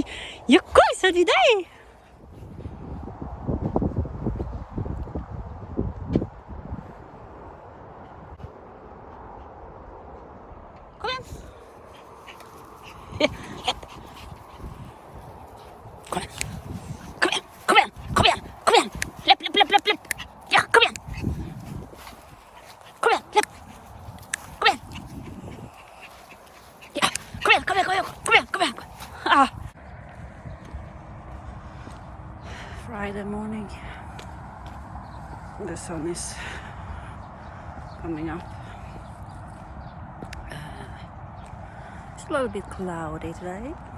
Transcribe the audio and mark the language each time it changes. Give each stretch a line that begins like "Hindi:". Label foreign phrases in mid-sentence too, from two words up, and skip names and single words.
Norwegian: Ja, cosa di deg? Kom igjen. Kom igjen. Kom igjen, kom igjen, kom igjen, kom igjen. Lepp, lepp, lepp, lepp, lepp. Ja, kom igjen. Kom igjen, lepp. Kom igjen. Ja, kom igjen, kom igjen, kom igjen, kom igjen, kom igjen.
English: Ah. Friday morning. The sun is coming up. It's a little bit cloudy today.